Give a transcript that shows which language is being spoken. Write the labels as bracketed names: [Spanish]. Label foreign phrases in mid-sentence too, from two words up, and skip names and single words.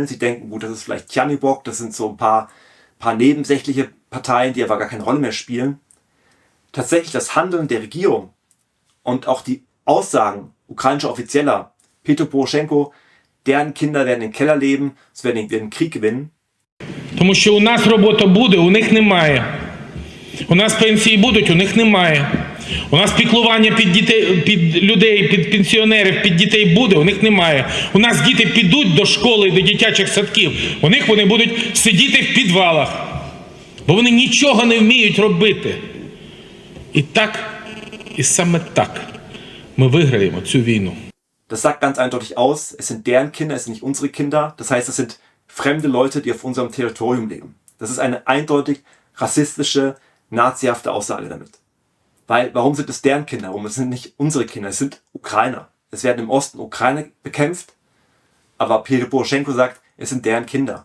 [German] Sie denken, gut, das ist vielleicht Tjanibok, das sind so ein paar nebensächliche Parteien, die aber gar keine Rolle mehr spielen. Tatsächlich das Handeln der Regierung und auch die Aussagen ukrainischer Offizieller, Petro Poroschenko, deren Kinder werden im Keller leben, sie werden den Krieg gewinnen. [Ukrainian] Тому що у нас робота буде, у них немає. У нас пенсії будуть, у них немає. У нас піклування під людей, під пенсіонерів, під дітей буде, у них немає. У нас діти підуть до школи, до дитячих садків, у них вони будуть сидіти в підвалах, бо вони нічого не вміють робити. І саме так ми виграємо цю війну. [German] Das sagt ganz eindeutig aus, es sind deren Kinder, es sind nicht unsere Kinder. Das heißt, es sind fremde Leute, die auf unserem Territorium leben. Das ist eine eindeutig rassistische, nazihafte Aussage damit. Weil, warum sind es deren Kinder? Warum? Es sind nicht unsere Kinder, es sind Ukrainer. Es werden im Osten Ukraine bekämpft, aber Petro Poroschenko sagt, es sind deren Kinder.